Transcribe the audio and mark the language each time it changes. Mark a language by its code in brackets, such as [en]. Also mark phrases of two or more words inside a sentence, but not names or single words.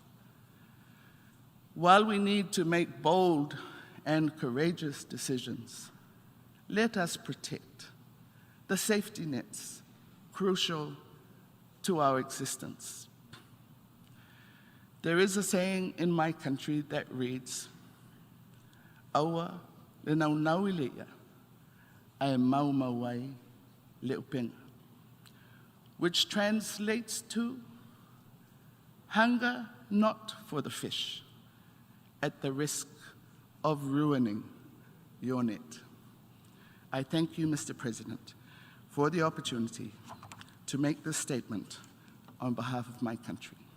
[en] While we need to make bold and courageous decisions, let us protect the safety nets crucial to our existence. There is a saying in my country that reads, [sm] "Aua le naunau I leia, ai mau mauai le upenga," [en] which translates to, hunger not for the fish, at the risk of ruining your net. I thank you, Mr. President, for the opportunity to make this statement on behalf of my country.